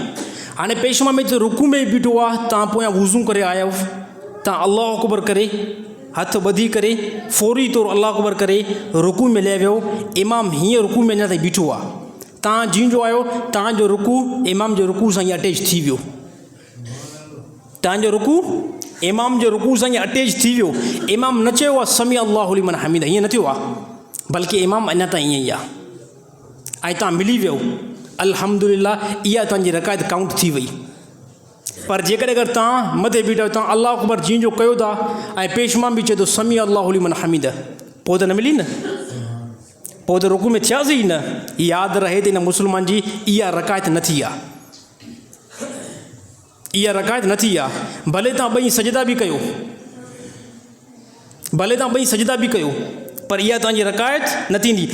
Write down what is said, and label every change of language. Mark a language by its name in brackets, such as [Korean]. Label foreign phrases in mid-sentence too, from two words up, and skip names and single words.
[Sindhi] हाणे पेशमाम में रुकू में बीठो आहे, तव्हां पोयां वुज़ू करे आया आहियो, तव्हां [Arabic] الله أكبر [Sindhi] करे हथ ॿधी करे फौरी तौरु [Arabic] الله أكبر [Sindhi] करे रुकू में लही वियो। इमाम हीअं रुकू में अञा ताईं बीठो आहे, तव्हां जीअं जो आहियो तव्हांजो रुकू इमाम जो रुकू सां ईअं अटैच थी वियो, तव्हांजो रुकू इमाम जो रुकू सां ईअं अटैच थी वियो। इमाम न चयो आहे [Arabic] سمع الله لمن حمده, [Sindhi] हीअं न थियो आहे, बल्कि इमाम अञा ताईं ईअं ई आहे। ऐं तव्हां मिली वियो, अल्हम्दुलिल्लाह, इहा तव्हांजी रकायत काउंट थी वई। पर जेकॾहिं अगरि तव्हां मथे बीठा आहियो, तव्हां [Arabic] الله أكبر [Sindhi] जीअं जो कयो था ऐं पेशमा बि चए थो [Arabic] سمع الله لمن حمده, [Sindhi] पोइ त न मिली न, पोइ त रुकू में थियासीं न। यादि रहे त इन मुस्लमान जी इहा रकायत न थी आहे, इहा रकायत न थी आहे। भले तव्हां ॿई सजदा बि कयो, भले तव्हां ॿई सजदा बि कयो, पर इहा तव्हांजी रकायत न थींदी।